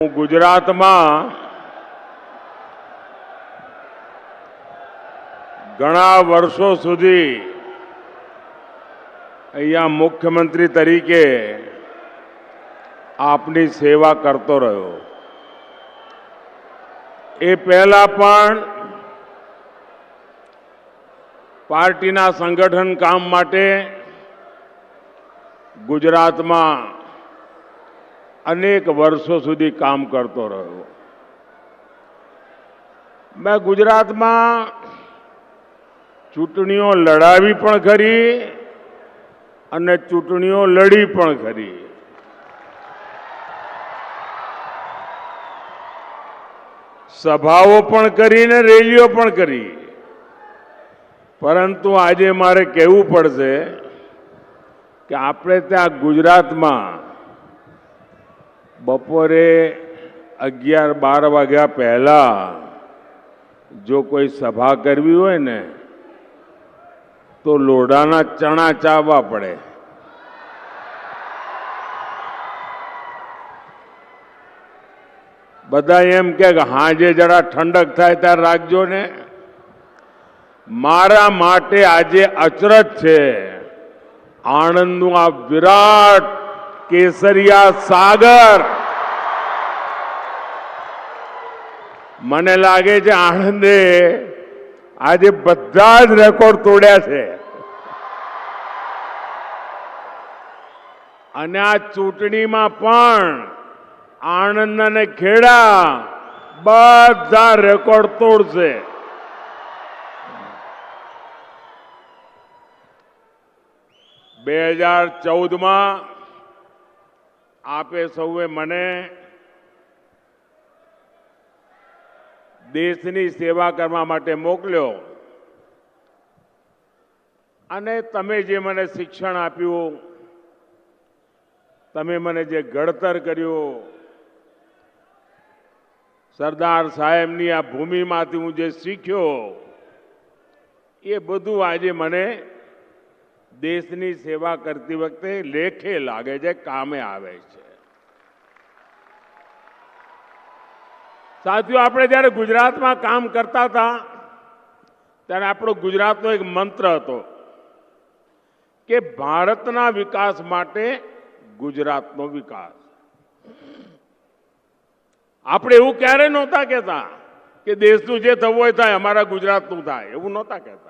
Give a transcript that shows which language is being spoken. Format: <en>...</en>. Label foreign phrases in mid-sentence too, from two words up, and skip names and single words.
<gu>ગુજરાતમાં ઘણા વર્ષો સુધી અહીંયા મુખ્યમંત્રી તરીકે આપની સેવા કરતો રહ્યો। એ પહેલા પણ પાર્ટીના સંગઠન કામ માટે ગુજરાતમાં અનેક વર્ષો સુધી કામ કરતો રહ્યો।</gu> <hi>मैं गुजरात में</hi> <gu>ચૂંટણીઓ લડાવી પણ ખરી અને ચૂંટણીઓ લડી પણ ખરી। સભાઓ પણ કરી ને રેલીઓ પણ કરી। પરંતુ આજે મારે કહેવું પડશે કિ આપણે ત્યાં ગુજરાત મેં બપોરે 11-12 વાગ્યા પહેલા જો કોઈ સભા કરવી હોય ને તો લોઢાના ચણા ચાવવા પડે। બધા એમ કે હાજે જરા ઠંડક થાય ત્યારે રાખજો ને। મારા માટે આજે અચરજ છે આણંદનું આ વિરાટ કેસરિયા સાગર। મને લાગે છે આણંદે આજ બધા જ રેકૉર્ડ તોડ્યા છે અને આ ચૂંટણીમાં પણ આણંદ અને ખેડા બધા રેકૉર્ડ તોડશે। બે 2014 આપે સૌએ મને દેશની સેવા કરવા માટે મોકલ્યો અને તમે જે મને શિક્ષણ આપ્યું, તમે મને જે ઘડતર કર્યો, સરદાર સાહેબની આ ભૂમિમાંથી હું જે શીખ્યો એ બધું આજે મને દેશની સેવા કરતી વખતે લેખે લાગે છે, કામે આવે છે। સાથિયોં, આપણે જ્યારે ગુજરાત</gu> <hi>में काम करता था</hi> <gu>ત્યારે આપણો ગુજરાતનો એક મંત્ર હતો કિ ભારતના વિકાસ માટે ગુજરાતનો વિકાસ। આપણે એવું ક્યારે નહોતા કહેતા કિ દેશનું જે થવું હોય થાય, અમારા ગુજરાતનું થાય, એવું નહોતા કહેતા।</gu>